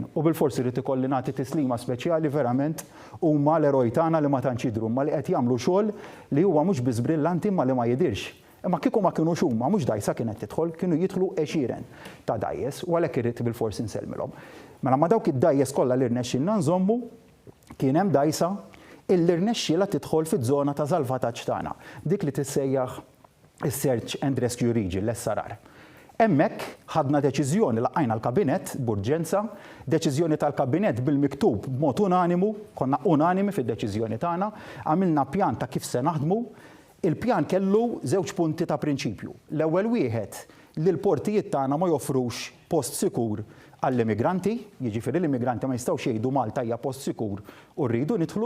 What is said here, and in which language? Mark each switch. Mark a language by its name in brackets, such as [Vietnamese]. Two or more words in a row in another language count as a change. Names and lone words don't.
[Maltese] U bil-forsi rid ikolli nagħti tislima speċjali verament huma l-eroj tagħna li ma tantx jidhru ma li qed jagħmlu xogħol li huwa mhux biss brillanti ma li ma jidirx. Imma kieku ma kienu xumma, mhux dajsa kienet tidħol, kienu jidħlu għexieren ta' dajjes u għalhekk irrid bil-forsi nsellmilhom. Mela ma dawk id-dajjes kollha li rnexxilna nżommu kien hemm dajsa illi rnexxielha tidħol fiż-żona ta' salvataġġ tagħna. Dik li tissejjaħ is- [English] Search and Rescue Region [Maltese] l-SRR. Hemmhekk ħadna deċiżjoni laqajna l-Kabinett b'urġenza, deċiżjoni tal-Kabinett bil-miktub b'mod unanimu, konna unanimi fid-deċiżjoni tagħna, għamilna pjan ta' kif se naħdmu. Il-pjan kellu żewġ punti ta' prinċipju. L-ewwel wieħed li l-portijiet tagħna ma joffrux post sikur għall-immigranti, jiġifieri l-immigranti ma jistgħux jgħidu Malta hija post sikur u rridu nidħlu.